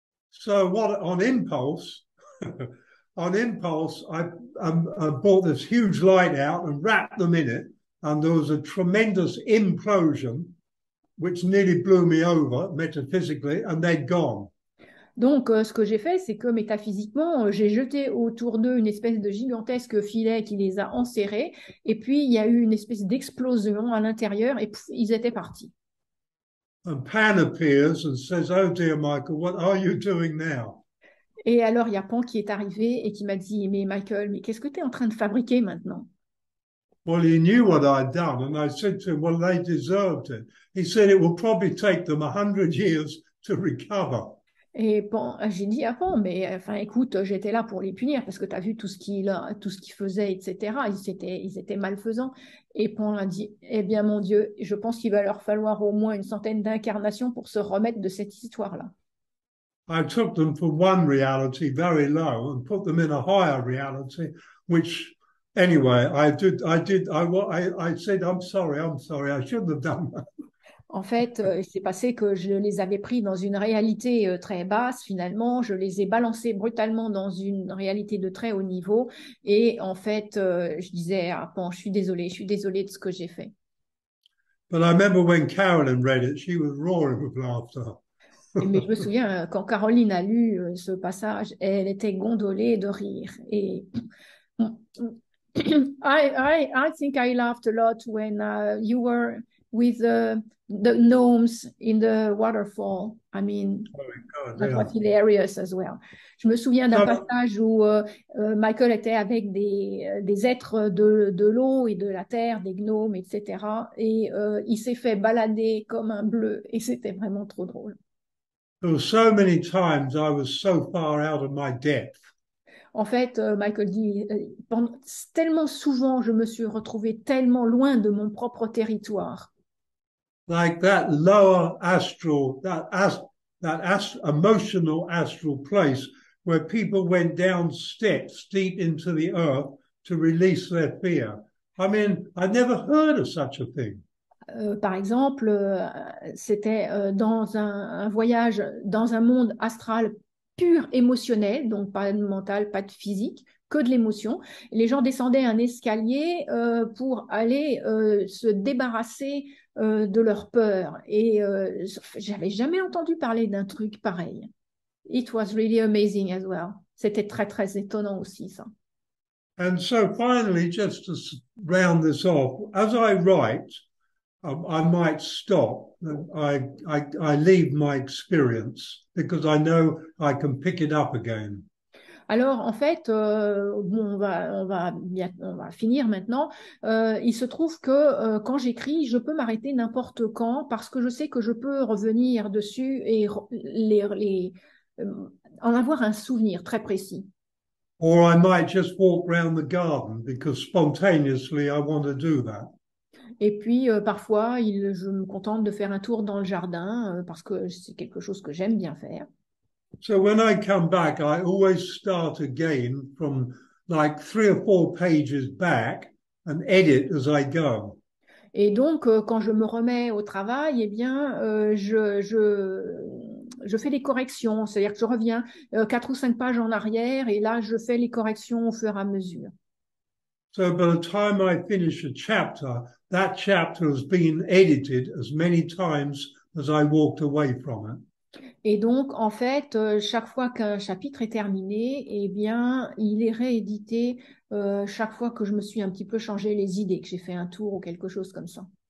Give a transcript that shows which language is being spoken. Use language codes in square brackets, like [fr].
[en] So what on impulse, I bought this huge light out and wrapped them in it, and there was a tremendous implosion, which nearly blew me over metaphysically, and they'd gone. [fr] Donc, ce que j'ai fait, c'est que métaphysiquement, j'ai jeté autour d'eux une espèce de gigantesque filet qui les a enserrés, et puis il y a eu une espèce d'explosion à l'intérieur, et pouf, ils étaient partis. [en] And Pan appears and says, "Oh dear, Michael, what are you doing now?" [fr] Et alors, il y a Pan qui est arrivé et qui m'a dit, mais Michael, mais qu'est-ce que tu es en train de fabriquer maintenant? [en] Well, he knew what I'd done, and I said to him, "Well, they deserved it." He said, "It will probably take them 100 years to recover." [fr] Et Pan, j'ai dit à Pan, mais enfin, écoute, j'étais là pour les punir parce que tu as vu tout ce qu'ils faisaient, etc. Ils étaient malfaisants. Et Pan a dit, eh bien, mon Dieu, je pense qu'il va leur falloir au moins une centaine d'incarnations pour se remettre de cette histoire-là. [en] I took them from one reality very low and put them in a higher reality, which anyway, I said, I'm sorry, I shouldn't have done that. [fr] En fait, il s'est passé que je les avais pris dans une réalité très basse. Finalement, je les ai balancés brutalement dans une réalité de très haut niveau. Et en fait, je disais, ah, bon, je suis désolée de ce que j'ai fait. [en] But I remember when Carolyn read it, she was roaring with laughter. [fr] Mais je me souviens, quand Caroline a lu ce passage, elle était gondolée de rire. [en] Et I think I laughed a lot when you were with the gnomes in the waterfall. I mean, Oh, God, that yeah. was hilarious as well. [fr] Je me souviens d'un passage où Michael était avec des êtres de l'eau et de la terre, des gnomes, etc. Et il s'est fait balader comme un bleu et c'était vraiment trop drôle. [en] There were so many times I was so far out of my depth. [fr] En fait, Michael dit, tellement souvent, je me suis retrouvée tellement loin de mon propre territoire. [en] Like that lower astral, emotional astral place where people went down steps deep into the earth to release their fear. I mean, I never heard of such a thing. [fr] Par exemple, c'était dans un voyage dans un monde astral pur émotionnel, donc pas de mental, pas de physique, que de l'émotion. Les gens descendaient un escalier pour aller se débarrasser de leur peur. Et j'avais jamais entendu parler d'un truc pareil. [en] It was really amazing as well. [fr] C'était très, très étonnant aussi, ça. [en] And so finally, just to round this off, as I write, I might stop. I leave my experience because I know I can pick it up again. [fr] Alors, en fait, bon, on va finir maintenant. Il se trouve que quand j'écris, je peux m'arrêter n'importe quand parce que je sais que je peux revenir dessus et en avoir un souvenir très précis. [en] Or I might just walk round the garden because spontaneously I want to do that. [fr] Et puis, parfois, je me contente de faire un tour dans le jardin parce que c'est quelque chose que j'aime bien faire. [en] So when I come back, I always start again from like 3 or 4 pages back and edit as I go. [fr] Et donc, quand je me remets au travail, eh bien, je fais des corrections. C'est-à-dire que je reviens 4 ou 5 pages en arrière et là, je fais les corrections au fur et à mesure. [en] So by the time I finish a chapter, that chapter has been edited as many times as I walked away from it. [fr] Et donc, en fait, chaque fois qu'un chapitre est terminé, eh bien, il est réédité chaque fois que je me suis un petit peu changé les idées, que j'ai fait un tour ou quelque chose comme ça.